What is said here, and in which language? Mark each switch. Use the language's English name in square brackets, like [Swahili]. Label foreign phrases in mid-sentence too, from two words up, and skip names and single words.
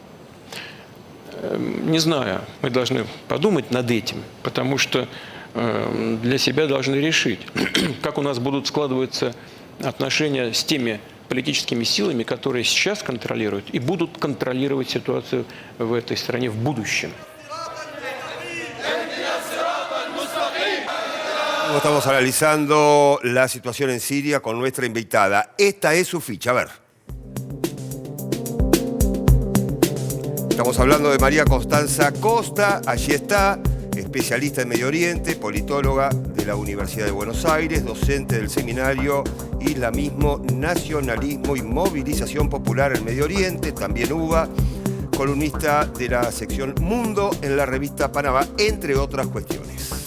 [Russian] Не знаю, мы должны подумать над этим, потому что для себя должны решить, как у нас будут складываться отношения с теми политическими силами, которые сейчас контролируют и будут контролировать ситуацию в этой стране в будущем. [Spanish] Estamos analizando la situación en Siria con nuestra invitada. Esta es su ficha, a ver. Estamos hablando de María Constanza Costa, allí está, especialista en Medio Oriente, politóloga de la Universidad de Buenos Aires, docente del seminario Islamismo, Nacionalismo y Movilización Popular en Medio Oriente, también UBA, columnista de la sección Mundo en la revista Panamá, entre otras cuestiones.